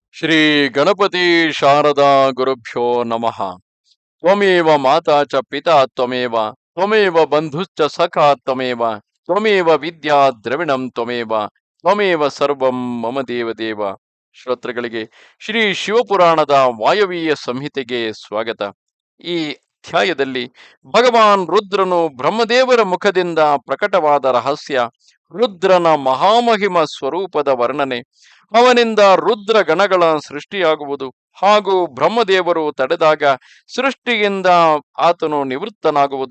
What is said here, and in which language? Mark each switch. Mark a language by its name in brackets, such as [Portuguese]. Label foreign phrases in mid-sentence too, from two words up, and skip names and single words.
[Sanskrit] ಶ್ರೀ ಗಣಪತಿ ಶಾರದಾ ಗುರುಭ್ಯೋ ನಮಃ. ತ್ವಮೇವ ಮಾತಾ ಚ ಪಿತಾ ತ್ವಮೇವ ತ್ವಮೇವ ಬಂಧುಶ್ಚ ಸಖಾ ತ್ವಮೇವ ತ್ವಮೇವ ವಿದ್ಯಾ ದ್ರವಿಣಂ ತ್ವಮೇವ ತ್ವಮೇವ ಸರ್ವಂ ಮಮ ದೇವ. [Kannada] ಶ್ರೋತೃಗಳಿಗೆ ಶ್ರೀ ಶಿವಪುರಾಣದ ವಾಯವೀಯ ಸಂಹಿತೆಗೆ ಸ್ವಾಗತ. ಈ ಅಧ್ಯಾಯದಲ್ಲಿ ಭಗವಾನ್ ರುದ್ರನು ಬ್ರಹ್ಮದೇವರ ಮುಖದಿಂದ ಪ್ರಕಟವಾದ ರಹಸ್ಯ, ರುದ್ರನ ಮಹಾಮಹಿಮ ಸ್ವರೂಪದ ವರ್ಣನೆ, ಅವನಿಂದ ರುದ್ರ ಗಣಗಳ ಸೃಷ್ಟಿಯಾಗುವುದು ಹಾಗೂ ಬ್ರಹ್ಮದೇವರು ತಡೆದಾಗ ಸೃಷ್ಟಿಯಿಂದ ಆತನು ನಿವೃತ್ತನಾಗುವುದು.